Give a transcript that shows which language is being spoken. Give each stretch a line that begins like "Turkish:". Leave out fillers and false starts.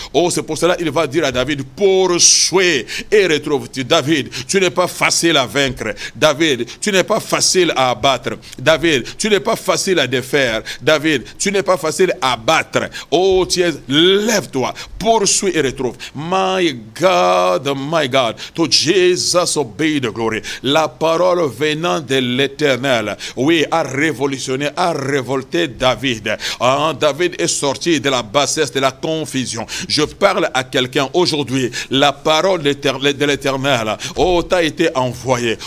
French: Oh, c'est pour cela qu'il va dire à David, poursuis et retrouve-tu. David, tu n'es pas facile à vaincre. David, tu n'es pas facile à abattre. David, tu n'es pas facile à défaire. David, tu n'es pas facile à battre. Oh, lève-toi, poursuis et retrouve.
English: My God, to Jesus be the glory.
French: La parole venant de l'Éternel, oui, a révolutionné, a révolté David. David est sorti de la bassesse, de la confusion. Je parle à quelqu'un aujourd'hui, la parole de l'Éternel, t'a été envoyée.